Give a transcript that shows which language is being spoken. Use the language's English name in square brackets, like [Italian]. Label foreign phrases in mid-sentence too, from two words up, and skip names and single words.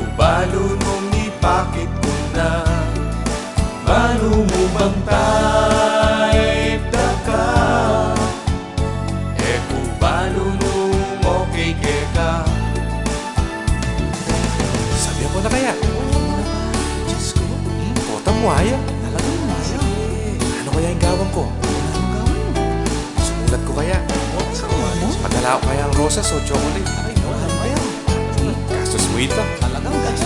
[Pampanga] balo nung ipakit ko na, balo mo bantay daka, eko balo nung okay keka. Sabihan ko na kaya? Diyos ko, kota mo ayaw. [Filipino] Talagang ayaw. Ano kaya yung gawin ko? Sumulat ko kaya? Padala ko kaya ang rosas o chocolate? Ay, wala kaya. Gastos mo ito. Talagang gastos.